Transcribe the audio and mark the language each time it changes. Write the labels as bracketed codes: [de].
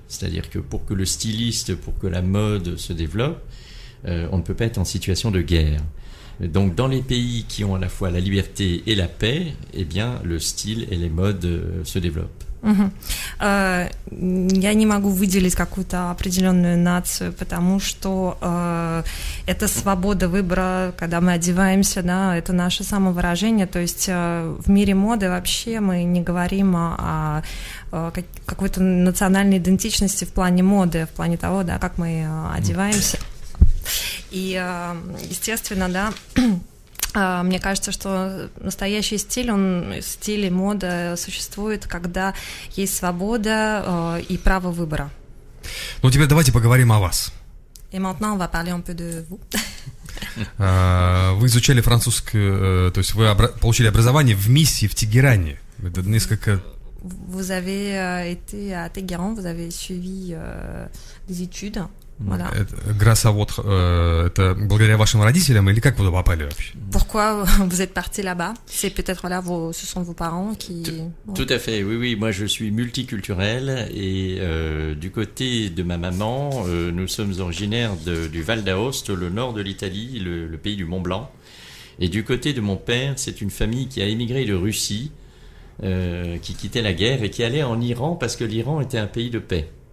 [fr] C'est-à-dire que pour que le styliste, pour que la mode se développe, on ne peut pas être en situation de guerre. Donc dans les pays qui ont à la fois la liberté et la paix, eh bien le style et les modes se développent. [ru] Я не могу выделить какую-то определенную нацию, потому что это свобода выбора, когда мы одеваемся, да, это наше самовыражение. То есть в мире моды вообще мы не говорим о какой-то национальной идентичности в плане моды, в плане того, да, как мы одеваемся. И, естественно, да, мне кажется, что настоящий стиль, стиль и мода существует, когда есть свобода и право выбора. Ну, теперь давайте поговорим о вас. [fr] Et maintenant, on va parler un peu de vous. [ru] Вы изучали французскую, то есть вы получили образование в миссии в Тегеране. Это несколько... [fr] Vous avez été à Téhéran, vous avez suivi des études. Voilà. Grâce à votre, [ru] это благодаря вашим родителям или как вы туда попали вообще? [fr] Pourquoi vous êtes parti là-bas? C'est peut-être là, ce sont vos parents qui... Tout à fait, oui. Moi, je suis multiculturel et du côté de ma maman, nous sommes originaires du Val d'Aoste, le nord de l'Italie, le pays du Mont Blanc. Et du côté de mon père, c'est une famille qui a émigré de Russie, qui quittait la guerre et qui allait en Iran parce que l'Iran était un pays de paix.